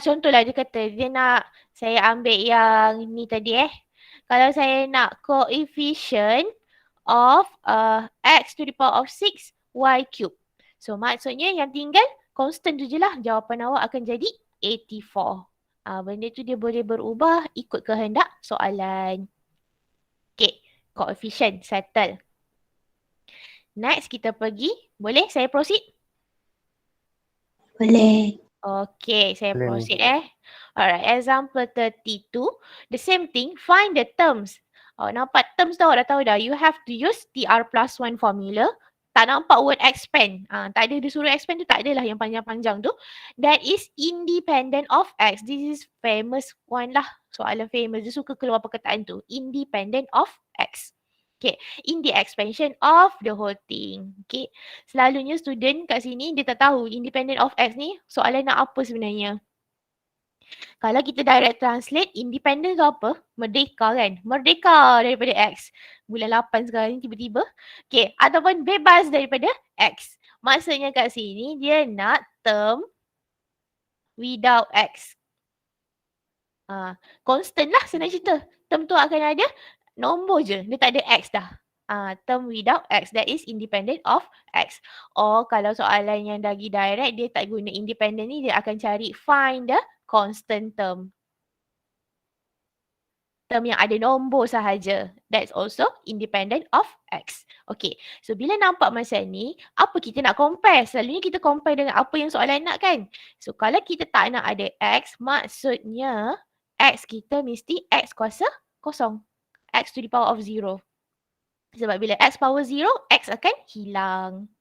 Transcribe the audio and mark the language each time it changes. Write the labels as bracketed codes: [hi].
[ms] Contohlah dia kata dia nak saya ambil yang ni tadi Kalau saya nak coefficient of x to the power of 6 y cube. So maksudnya yang tinggal constant tu je lah. Jawapan awak akan jadi 84. Benda tu dia boleh berubah ikut kehendak soalan. Okay, coefficient settle. Next kita pergi. Boleh saya proceed? Boleh. Okay, saya Boleh. [en] proceed Alright, example 32. The same thing, find the terms. [ms] Nampak terms tu awak dah tahu dah. [en] You have to use TR plus 1 formula. [ms] Tak nampak word expand. Tak ada dia suruh expand tu, tak adalah yang panjang-panjang tu. [en] That is independent of X. This is famous one lah. [ms] Soalan famous. Dia suka keluar perkataan tu. [en] Independent of X. Okay, in the expansion of the whole thing. [ms] Okay, selalunya student kat sini dia tak tahu independent of X ni soalan nak apa sebenarnya. Kalau kita direct translate, independent tu apa? Merdeka kan? Merdeka daripada X. Bulan 8 sekarang ni tiba-tiba. Okay, ataupun bebas daripada X. Maksudnya kat sini dia nak term without X. Constant lah senang cerita. Term tu akan ada nombor je. Dia tak ada X dah. Term without X. [en] That is independent of X. [ms] Or kalau soalan yang lagi direct, dia tak guna independent ni, dia akan cari [en] find the constant term. [ms] Term yang ada nombor sahaja. [en] That's also independent of X. [ms] Okay. So bila nampak macam ni, apa kita nak compare? Selalunya kita compare dengan apa yang soalan nak kan? So kalau kita tak nak ada X, maksudnya X kita mesti X kuasa kosong. [en] X to the power of 0. [ms] Sebab bila X power 0, X akan hilang.